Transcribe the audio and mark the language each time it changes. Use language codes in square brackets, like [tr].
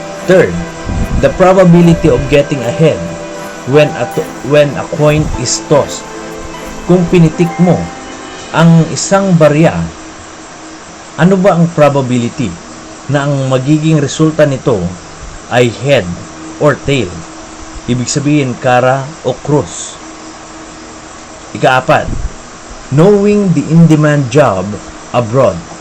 [en] Third, the probability of getting ahead when a coin is tossed. [tl] Kung pinitik mo ang isang barya, ano ba ang probability na ang magiging resulta nito ay head or tail? Ibig sabihin, kara o cross. Ika-4, [en] knowing the in-demand job abroad.